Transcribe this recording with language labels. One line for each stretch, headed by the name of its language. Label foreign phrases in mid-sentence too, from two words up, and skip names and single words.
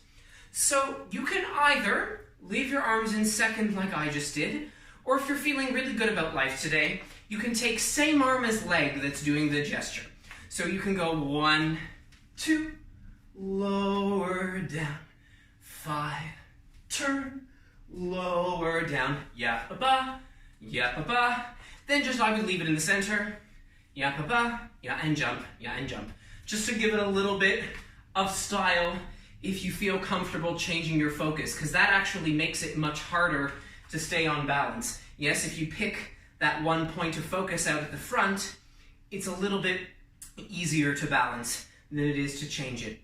English: So you can either leave your arms in second like I just did, or if you're feeling really good about life today, you can take same arm as leg that's doing the gesture. So you can go 1, 2, lower, down, 5, turn, lower, down, ya-ba-ba, ya-ba-ba. Then just I would leave it in the center, ya-ba-ba, ya and jump, ya and jump. Just to give it a little bit of style if you feel comfortable changing your focus, because that actually makes it much harder to stay on balance. Yes, if you pick that one point of focus out at the front, it's a little bit easier to balance than it is to change it.